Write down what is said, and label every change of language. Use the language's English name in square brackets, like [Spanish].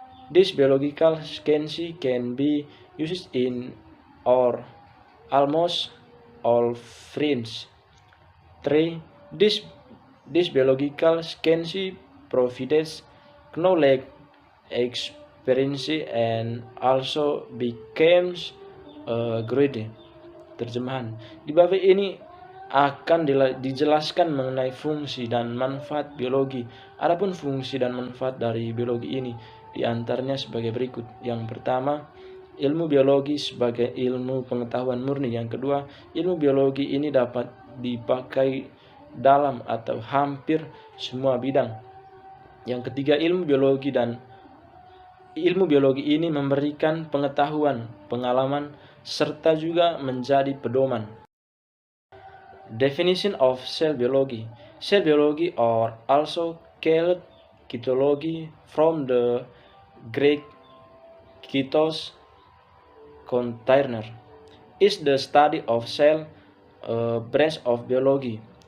[English] This biological science can be used in or almost all fields. 3. This biological science provides knowledge, experience, and also becomes great. [Indonesian] Terjemahan. Di bawah ini akan dijelaskan mengenai fungsi dan manfaat biologi. Adapun fungsi dan manfaat dari biologi ini diantaranya sebagai berikut. Yang pertama, ilmu biologi sebagai ilmu pengetahuan murni. Yang kedua, ilmu biologi ini dapat dipakai dalam atau hampir semua bidang. Yang ketiga, ilmu biologi ini memberikan pengetahuan, pengalaman, serta juga menjadi pedoman. [English] Definition of cell biology. Cell biology are also called cytology from the Greek kytos, container, is the study of cell, branch of biology.